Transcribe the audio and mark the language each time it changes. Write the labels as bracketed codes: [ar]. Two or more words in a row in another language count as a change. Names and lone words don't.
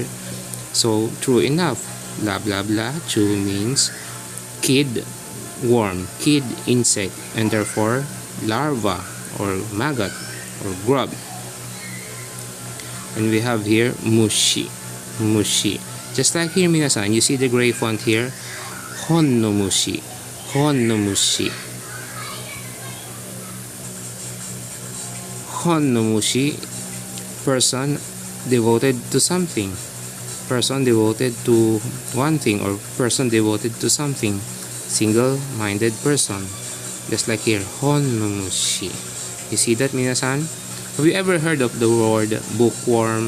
[en] So true enough, blah blah blah chu means kid worm, kid insect, and therefore larva or maggot or grub. And we have here [ja] mushi, mushi. [en] Just like here, minasan, you see the gray font here, [ja] hon no mushi, hon no mushi. Hon no mushi, [en] person devoted to something, person devoted to one thing, or person devoted to something, single-minded person. Just like here, [ja] hon no mushi. [en] You see that, minasan? Have you ever heard of the word bookworm?